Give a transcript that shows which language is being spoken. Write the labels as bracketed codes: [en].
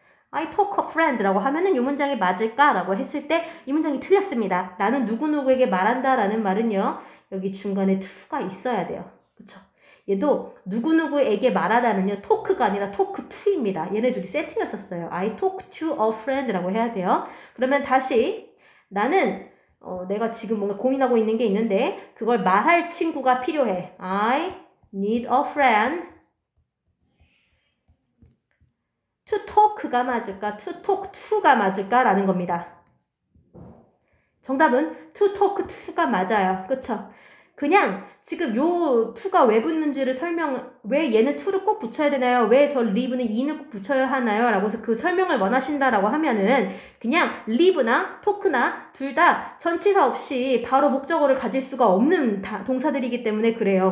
[en] I talk a friend [ko] 라고 하면은 이 문장이 맞을까라고 했을 때 이 문장이 틀렸습니다. 나는 누구누구에게 말한다라는 말은요. 여기 중간에 to가 있어야 돼요. 그쵸? 얘도 누구누구에게 말하다는요. talk가 아니라 talk to입니다. 얘네 둘이 세트였었어요. [en] I talk to a friend라고 [ko] 해야 돼요. 그러면 다시 나는 내가 지금 뭔가 고민하고 있는 게 있는데 그걸 말할 친구가 필요해. [en] I need a friend to talk가 맞을까? to talk to가 맞을까? [ko] 라는 겁니다. 정답은 [en] to talk to [ko] 가 맞아요. 그쵸? 그냥 지금 요 to가 왜 붙는지를 왜 얘는 to를 꼭 붙여야 되나요? 왜 저 live는 in을 꼭 붙여야 하나요? 라고 해서 그 설명을 원하신다라고 하면은 그냥 live나 talk나 둘 다 전치사 없이 바로 목적어를 가질 수가 없는 동사들이기 때문에 그래요.